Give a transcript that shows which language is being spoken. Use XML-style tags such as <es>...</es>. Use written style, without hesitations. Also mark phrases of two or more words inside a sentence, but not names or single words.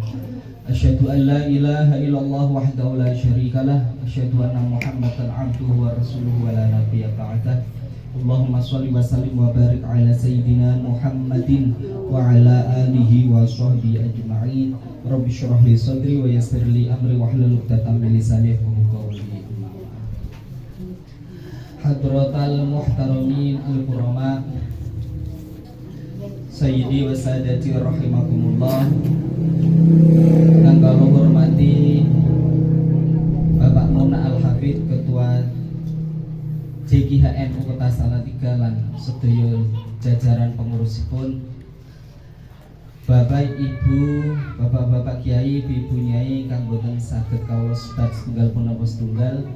<ar>أشهد أن لا إله إلا الله وحده لا شريك له أشهد أن محمدا عبده ورسوله ولا نبي بعده. اللهم صل وسلم وبارك على سيدنا محمد وعلى آله وصحبه أجمعين. رب اشرح لي صدري ويسر لي أمري واحلل عقدة من لساني يفقهوا قولي. حضرة المحترمين الكرام سيدي وساداتي رحمكم الله.</ar> <jv>Kang kula hormati Bapak Nona Al-Hafidz, Ketua JGHNU Kota Salatiga lan sedaya jajaran pengurusipun, Bapak Ibu, Bapak-bapak Kiai, Ibu Nyai kang boten saged kawula sebat setunggal punapa setunggal.</jv>